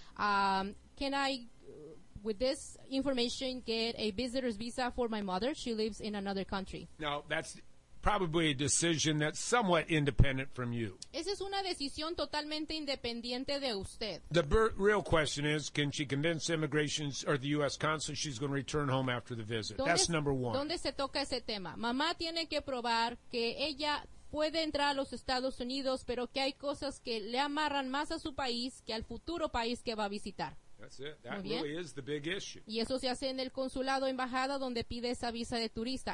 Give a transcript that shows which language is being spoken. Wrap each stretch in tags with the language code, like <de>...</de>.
<en>Can I, with this information, get a visitor's visa for my mother? She lives in another country. No, that's probably a decision that's somewhat independent from you.</en> <es>Esa es una decisión totalmente independiente de usted.</es> <en>The real question is, can she convince immigration or the U.S. consul she's going to return home after the visit? That's number one.</en> <es>¿Dónde se toca ese tema? Mamá tiene que probar que ella puede entrar a los Estados Unidos, pero que hay cosas que le amarran más a su país que al futuro país que va a visitar.</es> <en>That's it. That really is the big issue.</en> <es>Y eso se hace en el consulado, embajada, donde pide esa visa de turista.</es>